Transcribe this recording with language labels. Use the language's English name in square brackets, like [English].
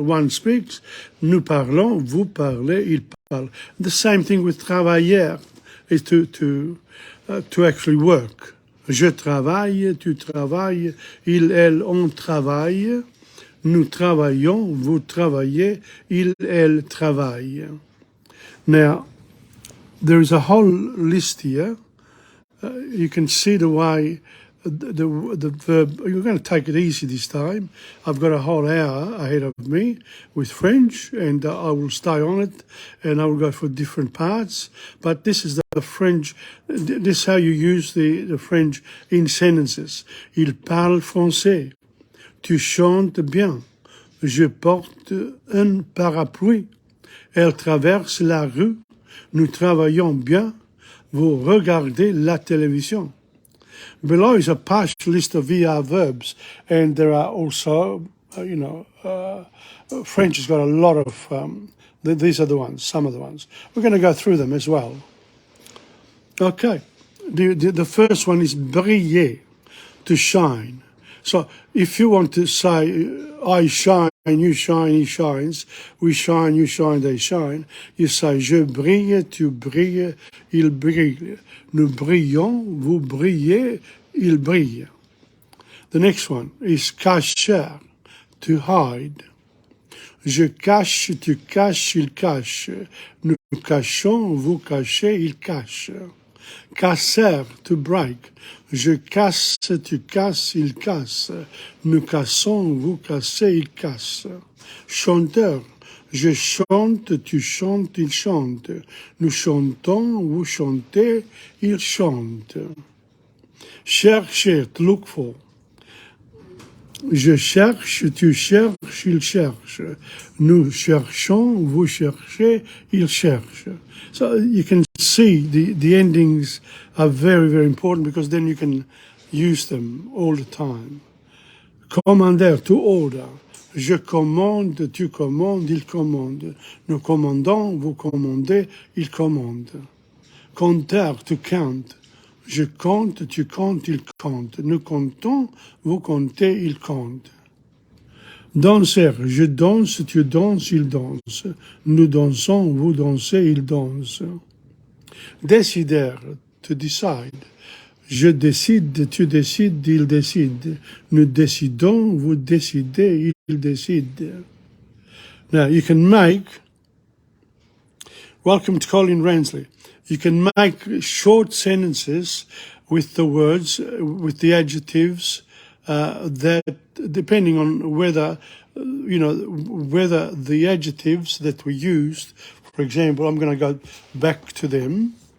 [English] One speaks, [French] nous parlons, vous parlez, il parle. [English] The same thing with travailler is to actually work. [French] Je travaille, tu travailles, il, elle, on travaille. Nous travaillons, vous travaillez, il, elle travaille. [English] Now, there is a whole list here. You can see the way the verb, you're going to take it easy this time. I've got a whole hour ahead of me with French, and I will stay on it, and I will go for different parts. But this is the French, this is how you use the French in sentences. [French] Il parle français. Tu chantes bien. Je porte un parapluie. Elle traverse la rue. Nous travaillons bien. Vous regardez la télévision. [English] Below is a partial list of VR verbs, and there are also, French has got a lot of, these are the ones, some of the ones. We're going to go through them as well. Okay, the first one is briller, to shine. So if you want to say, I shine, you shine, he shines, we shine, you shine, they shine, you say, [French] je brille, tu brilles, il brille. Nous brillons, vous brillez, il brille. [English] The next one is cacher, to hide. [French] Je cache, tu caches, il cache. Nous cachons, vous cachez, il cache. Casser, [English] to break. [French] Je casse, tu casses, il casse. Nous cassons, vous cassez, il casse. Chanteur, je chante, tu chantes, il chante. Nous chantons, vous chantez, il chante. Chercher, [English] to look for. [French] Je cherche, tu cherches, il cherche. Nous cherchons, vous cherchez, il cherche. [English] So you can see the endings are very, very important because then you can use them all the time. [French] Commander, [English] to order. [French] Je commande, tu commandes, il commande. Nous commandons, vous commandez, il commande. Compteur, [English] to count. [French] Je compte, tu comptes, il compte. Nous comptons, vous comptez, il compte. Danser, je danse, tu danses, il danse. Nous dansons, vous dansez, il danse. Décider, [English] to decide. [French] Je décide, tu décides, il décide. Nous décidons, vous décidez, il décide. [English] Now, you can make, welcome to Colin Ransley. You can make short sentences with the words, with the adjectives, that depending on whether, whether the adjectives that we used, for example, I'm going to go back to them.